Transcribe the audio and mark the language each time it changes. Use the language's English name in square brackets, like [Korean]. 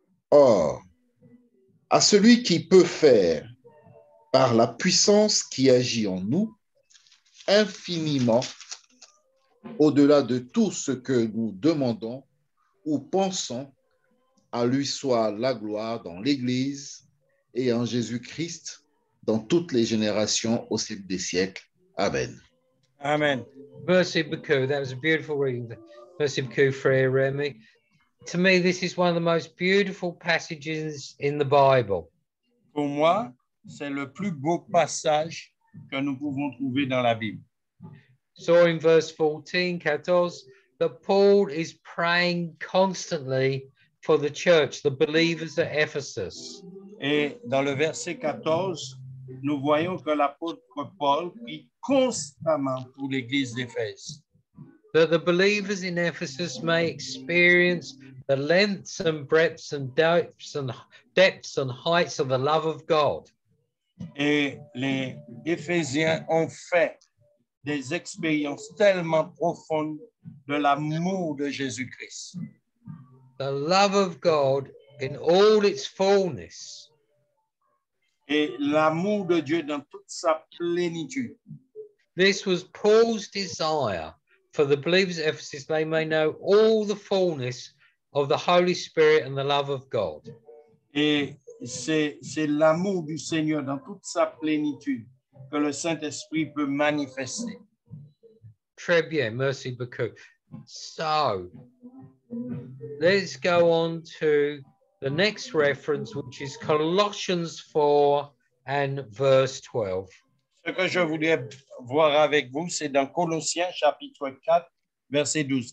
[French] Or, à celui qui peut faire, par la puissance qui agit en nous, infiniment au-delà de tout ce que nous demandons ou pensons, à lui soit la gloire dans l'Église et en Jésus-Christ dans toutes les générations au siècle des siècles. Amen. Amen. Merci beaucoup. [English] That was a beautiful reading. [French] Merci beaucoup, [English] Frère Remy. To me, this is one of the most beautiful passages in the Bible. [French] Pour moi, c'est le plus beau passage que nous pouvons trouver dans la Bible. [English] So in verse 14, that Paul is praying constantly for the church, the believers at Ephesus. [French] Et dans le verset 14, nous voyons que l'apôtre Paul prie constamment pour l'église d'Éphèse. [English] That the believers in Ephesus may experience the lengths and breadths and depths and heights of the love of God. [French] Et les Éphésiens ont fait des expériences tellement profondes de l'amour de Jésus-Christ. [English] The love of God in all its fullness. [French] Et l'amour de Dieu dans toute sa plénitude. [English] This was Paul's desire for the believers at Ephesus, they may know all the fullness of the Holy Spirit and the love of God. [French] Et c'est l'amour du Seigneur dans toute sa plénitude que le Saint-Esprit peut manifester. Très bien, merci beaucoup. [English] So, let's go on to the next reference, which is Colossians 4 and verse 12. [French] Ce que je voulais voir avec vous, c'est dans Colossiens chapitre 4, verset 12.